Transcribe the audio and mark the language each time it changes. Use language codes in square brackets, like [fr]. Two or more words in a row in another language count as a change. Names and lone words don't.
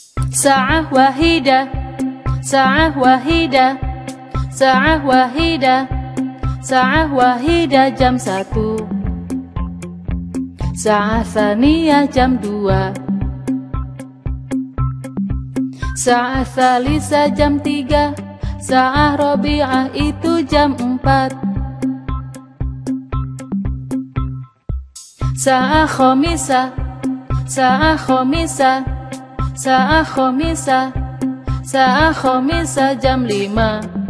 [ar] ساعة واحدة، ساعة واحدة، ساعة واحدة، ساعة واحدة, sa'ah wahidah, sa'ah wahidah jam 1. ساعة ثانية jam 2. ساعة ثالثة jam 3. ساعة رابعة [bjn] itu jam [ar] 4. ساعة خامسة، ساعة خامسة، ساعة خامسة، ساعة خامسة, sa'ah khamisah, sa'ah khamisah jam 5.